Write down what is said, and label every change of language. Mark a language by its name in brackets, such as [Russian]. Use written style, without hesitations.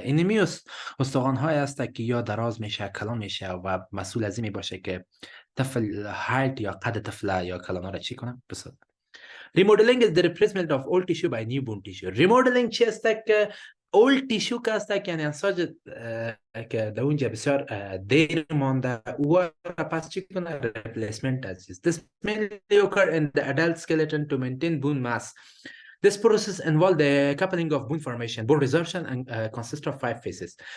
[Persian] اینمی استخوان های است که یا دراز میشه کلان میشه و مسئول از این می باشه که طفل هایت یا قد طفل یا کلان را چی کنن بسازن. [English] Remodeling is the replacement of old tissue by new bone tissue. [Persian] Remodeling چی است که [English] old tissue [Persian] که است که یعنی انساج که در اونجا بسیار دیر مانده و را پس چی کنه replacement از چیز. [English] This mainly occur in the adult skeleton to maintain bone mass. This process involves the coupling of bone formation, bone resorption, and consists of 5 phases.